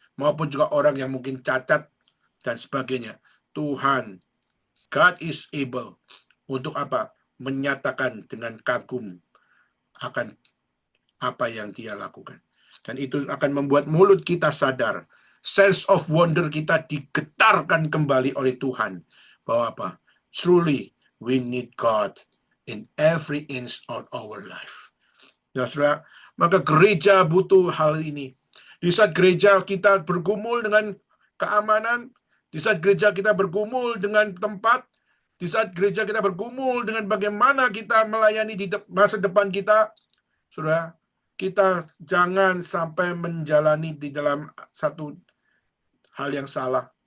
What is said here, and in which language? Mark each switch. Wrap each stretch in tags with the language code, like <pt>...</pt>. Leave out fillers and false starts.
<id>Maupun juga orang yang mungkin cacat dan sebagainya. Tuhan,</id> <en>God is able</en> <id>untuk apa? Menyatakan dengan kagum akan apa yang dia lakukan. Dan itu akan membuat mulut kita sadar.</id> <en>Sense of wonder</en> <id>kita digetarkan kembali oleh Tuhan. Bahwa apa?</id> <en>Truly, we need God in every inch of our life.</en> <id>Ya, saudara, maka gereja butuh hal ini. Di saat gereja kita bergumul dengan keamanan, di saat gereja kita bergumul dengan tempat, di saat gereja kita bergumul dengan bagaimana kita melayani di masa depan kita, saudara, kita jangan sampai menjalani di dalam satu hal yang salah.</id>